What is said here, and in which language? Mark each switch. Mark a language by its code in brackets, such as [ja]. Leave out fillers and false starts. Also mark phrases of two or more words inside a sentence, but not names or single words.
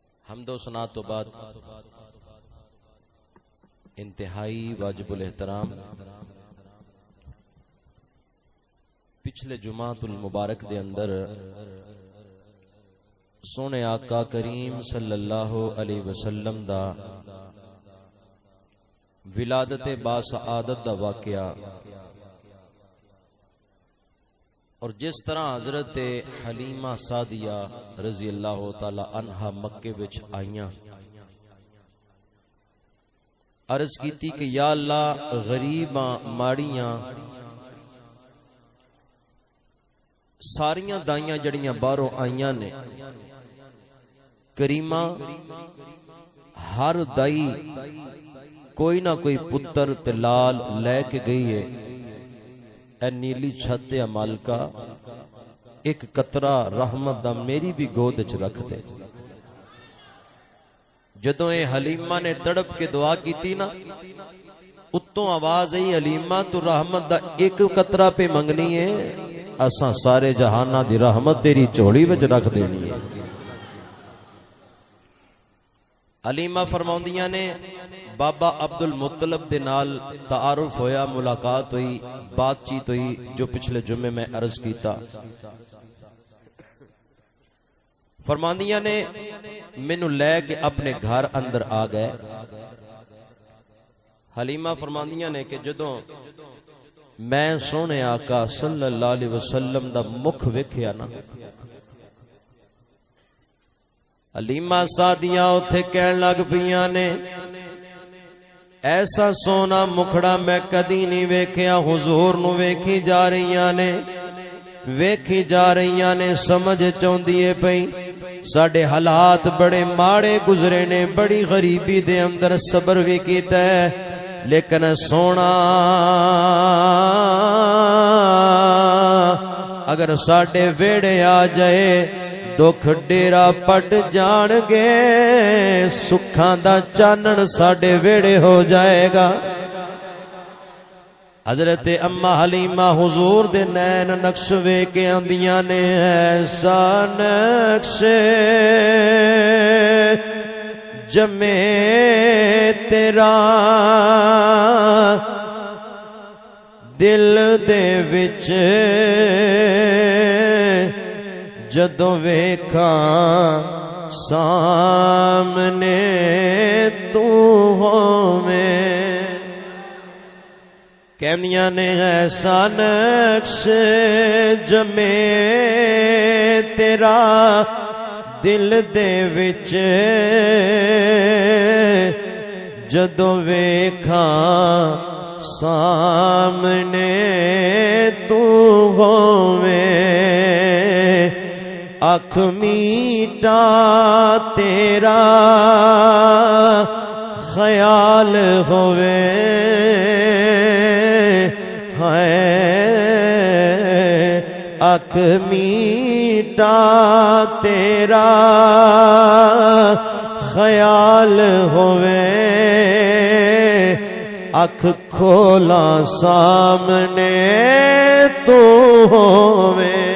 [pa] حمد و ثنا تو بعد انتہائی واجب الاحترام پچھلے جمعۃ المبارک دے اندر سونے آقا کریم [ar] صلی اللہ علیہ وسلم [pa] دا ولادت باسعادت دا واقعہ اور جس طرح حضرت حلیمہ سعدیہ [ar] رضی اللہ تعالی عنہا [pa] مکے وچ آئیاں، عرض کیتی کہ یا اللہ غریباں ماڑیاں ساریاں دائیاں جڑیاں باہروں آئیاں نے، کریمہ ہر دائی کوئی نہ کوئی پتر تے لال لے کے گئی ہے، اے نیلی چھت مالکا ایک قطرہ رحمت دا میری بھی گود وچ رکھ دے۔ جدوں اے حلیمہ نے تڑپ کے دعا کیتی نا، اتوں آواز آئی حلیمہ تو رحمت دا ایک قطرہ پہ منگنی ہے، اساں سارے جہانہ دی رحمت تیری چوڑی وچ رکھ دینی ہے۔ حلیمہ فرماؤندیاں نے بابا عبد المطلب دے نال تعارف ہویا، ملاقات ہوئی، بات چیت ہوئی، جو پچھلے جمعے میں عرض کیتا۔ فرماندیاں نے مینوں لے کے اپنے گھر اندر آ گئے۔ حلیمہ فرماندیاں نے کہ جدوں میں سونے آقا [ar] صلی اللہ علیہ وسلم [pa] دا مکھ ویکھیا نا، حلیمہ سعدیہ اوتھے کہن لگ پیاں نے ایسا سونا مکھڑا میں کدی نہیں ویکھیا، حضور نو ویکھی جا رہیاں نے سمجھ چوندی ہے پئی ساڈے حالات بڑے ماڑے گزرے نے، بڑی غریبی دے اندر صبر بھی کیتا ہے، لیکن سونا اگر ساڈے ویڑے آ جائے دکھ ڈیرا پٹ جان گے، سکھاں دا چانن ساڈے ویڑے ہو جائے گا۔ حضرت اما حلیمہ حضور دے نین نقش وے کے آندیاں نے ایسا نقش جمے تیرا دل دے وچ جدوں ویکھاں سامنے تو ہوویں، کہندیاں نے ایسا نقش جمے تیرا دل دے وچ جدوں ویکھاں سامنے تو ہوویں، اکھ میٹا تیرا خیال ہووے، اکھ میٹا تیرا خیال ہووے، اکھ کھولا سامنے تو ہووے۔